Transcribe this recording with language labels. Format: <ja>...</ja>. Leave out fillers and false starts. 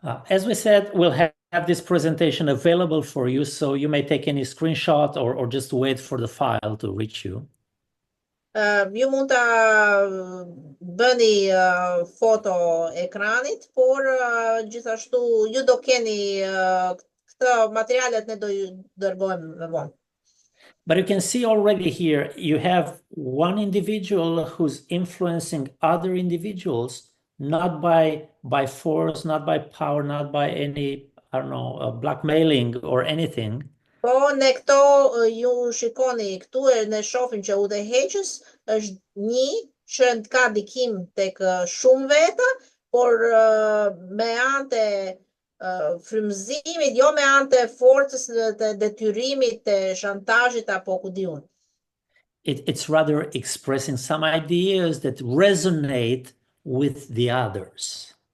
<en>As we said, we'll have this presentation available for you, so you may take any screenshot or just wait for the file to reach you.</en> <sq>Ju mund ta bëni foto ekranit, por gjithashtu ju do keni këtë materialet ne do ju dërgojmë më vonë.</sq> <en>But you can see already here, you have one individual who's influencing other individuals, not by force, not by power, not by any, I don't know, blackmailing or anything.</en> <sq>Po ne këto ju shikoni këtu e ne shohim që udhëheqës është një që ka ndikim tek shumë veta, por me anë të frymëzimit, jo me anë të forcës, të detyrimit, të shantazhit apo ku diun.</sq> <en>It's rather expressing some ideas that resonate with the others.</en>